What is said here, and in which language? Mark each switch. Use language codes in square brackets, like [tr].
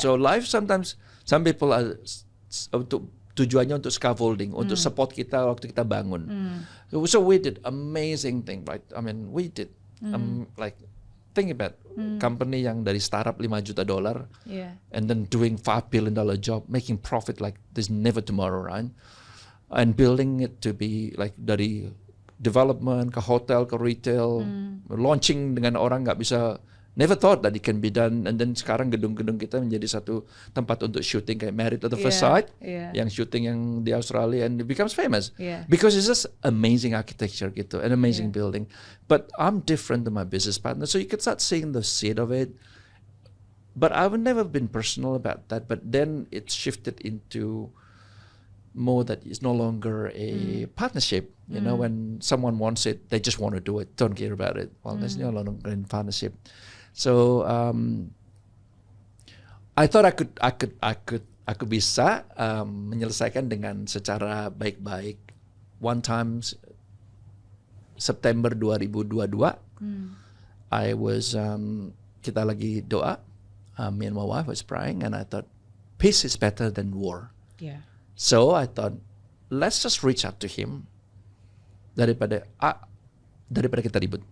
[en] So life sometimes, some people are [id] untuk tujuannya untuk scaffolding, untuk support kita waktu kita bangun. [en] So we did amazing thing, right? I mean, we did like think about company [id] yang dari [en] startup $5 juta, and then doing $5 billion job, making profit like there's never tomorrow, right? And building it to be like dari development ke hotel ke retail, launching [id] dengan orang nggak bisa, [en] never thought that it can be done. And then [id] sekarang gedung-gedung kita menjadi satu tempat untuk shooting kayak [en] Married at the First Sight, [id] yang shooting yang di Australia, [en] and it becomes famous because it's just amazing architecture gitu, an amazing building. But I'm different than my business partner, so you could start seeing the seed of it. But I've never been personal about that. But then it shifted into more that it's no longer a partnership. When someone wants it, they just want to do it, don't care about it. Well, there's no longer a partnership. So I thought [id] aku bisa menyelesaikan dengan secara baik-baik. [en] One time September 2022, I was [id] kita lagi doa, [en] me and my wife was praying, and I thought peace is better than war. Yeah. So I thought, let's just reach out to him [id] daripada kita ribut.